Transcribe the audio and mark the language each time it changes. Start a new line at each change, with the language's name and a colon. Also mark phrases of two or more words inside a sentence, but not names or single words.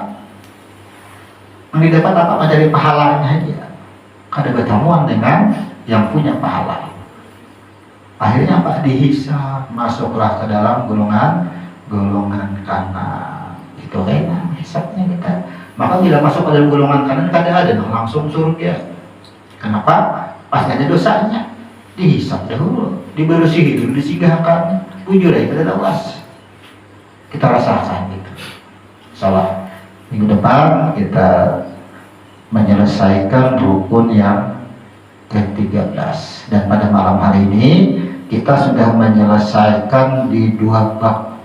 Indonesian: Yang didapat apa? Mencari pahalanya aja.
Banjar: Kada bertemuan dengan yang punya pahala.
Indonesian: Akhirnya apa? Dihisab, masuklah ke dalam golongan kanan. Itu enak hisabnya kita. Maka bila masuk ke dalam golongan kanan kada ada langsung surga. Kenapa?
Banjar: Pas ada dosanya dihisab dahulu, dibersihi dulu, disigahkan, bujur aja kada lawas.
Indonesian: Kita rasakan gitu. Salah. Minggu depan kita menyelesaikan rukun yang ke-13. Dan pada malam hari ini kita sudah menyelesaikan di 2 bab.